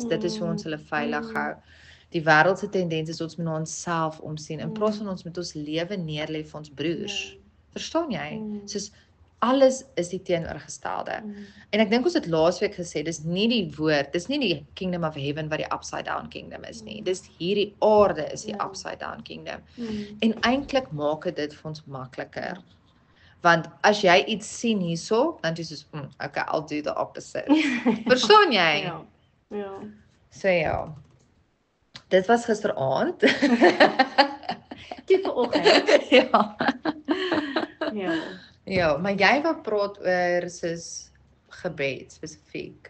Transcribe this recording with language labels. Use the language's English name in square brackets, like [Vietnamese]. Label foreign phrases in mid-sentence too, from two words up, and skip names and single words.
[Afrikaans] Dit is hoe ons hulle veilig hou. Die wêreldse tendens is ons moet na onsself omsien. In plaas van ons met ons lewe neerlê vir ons broers. Verstaan jy? Soos alles is die teenoorgestelde. En ek dink ons het laasweek gesê, dis nie die woord, dis nie die [English] kingdom of heaven [Afrikaans] wat die [English] upside down kingdom [Afrikaans] is nie. Dis hierdie aarde is die [English] upside down kingdom. [Afrikaans] En eintlik maak dit vir ons makliker. Want as jy iets sien hierso, dan is jy soos, [English] okay, I'll do the opposite. [Afrikaans] Verstaan jy? Ja. So ja. Dit was gisteraand. Dit vanoggend. Ja. Ja. Ja, maar jy wou praat oor soos gebed spesifiek.